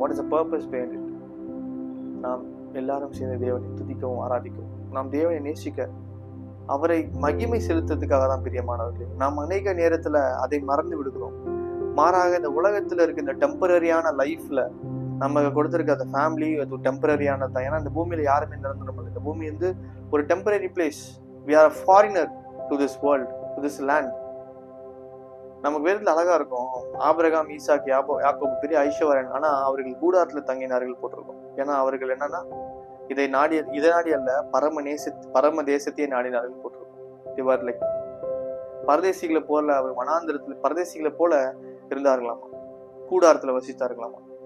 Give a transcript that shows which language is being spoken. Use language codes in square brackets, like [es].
[en] What is the purpose behind it? [ta] நாம் எல்லாரும் சேர்ந்து தேவனை துதிக்கவும் ஆராதிக்கவும், நாம் தேவனை நேசிக்க, அவரை மகிமை செலுத்துறதுக்காக தான் பிரியமானவர்களே. நாம் அநேக நேரத்துல அதை மறந்து விடுகிறோம். மாறாக இந்த உலகத்துல இருக்க இந்த டெம்பரரியான லைஃப்ல நம்ம கொடுத்திருக்க அந்த ஃபேமிலி அது டெம்பரரியானது தான். ஏன்னா இந்த பூமியில யாருமே நிரந்தரம் இல்லை. இந்த பூமி வந்து ஒரு temporary place. [en] We are a foreigner to this world, to this land. [ta] நமக்கு வேதத்துல அழகா இருக்கும், ஆபிரகாம், ஈசாக், யாக்கோபு பெரிய ஐஸ்வர்யன், ஆனா அவர்கள் கூடாரத்துல தங்கினார்கள் போட்டிருக்கும். ஏன்னா அவர்கள் என்னன்னா இதை நாடி அல்ல, பரம தேசத்தையே நாடினார்கள் போட்டிருக்கும். இவர் லைக் பரதேசிகளை போல, அவர் வனாந்திரத்துல பரதேசிகளை போல இருந்தார்களாமா, கூடாரத்துல வசித்தார்களாமா.